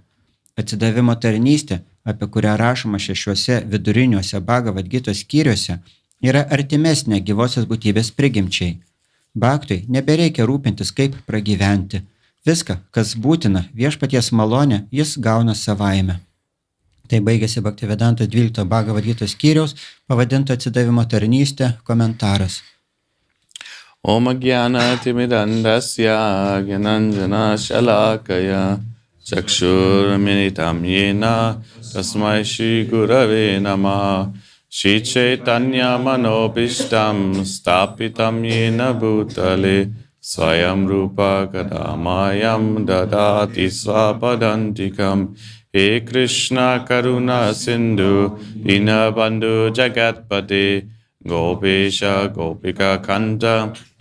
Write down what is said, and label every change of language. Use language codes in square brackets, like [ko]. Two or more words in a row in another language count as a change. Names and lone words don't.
[lt] Atsidavimo tarnystė, apie kurią rašoma 6 viduriniuose Bhagavad Gitos skyriuose, yra artimesnė gyvosios būtybės prigimčiai. Bhaktui nebereikia rūpintis, kaip pragyventi. Viską, kas būtina viešpaties malonė, jis gauna savaime. Tai baigėsi Bhaktivedanta 12 Bhagavad Gitos skyriaus, pavadinto atsidavimo tarnystė, komentaras. [sa] ॐ अज्ञानतिमिरान्धस्य ज्ञानाञ्जनशलाकया चक्षुरुन्मीलितं येन तस्मै श्रीगुरवे नमः श्रीचैतन्यमनोऽभीष्टं स्थापितं येन भूतले स्वयं रूपः कदा मह्यं ददाति स्वपदान्तिकम् हे कृष्ण करुणासिन्धो दीनबन्धो जगत्पते गोपेश गोपिकाकान्त